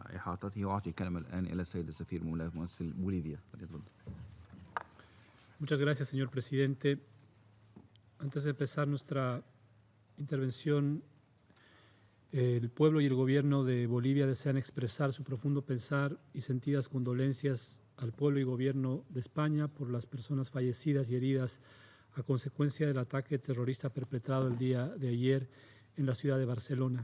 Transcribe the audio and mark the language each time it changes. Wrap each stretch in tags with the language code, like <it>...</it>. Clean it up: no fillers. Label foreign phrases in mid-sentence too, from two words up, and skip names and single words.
<ar>إحاطته. وأعطي الكلمة الآن إلى السيد السفير ممثل بوليفيا.</ar> <es>Muchas gracias, señor presidente. Antes de empezar nuestra intervención, el pueblo y el gobierno de Bolivia desean expresar su profundo pensar y sentidas condolencias al pueblo y gobierno de España por las personas fallecidas y heridas a consecuencia del ataque terrorista perpetrado el día de ayer en la ciudad de Barcelona.</es>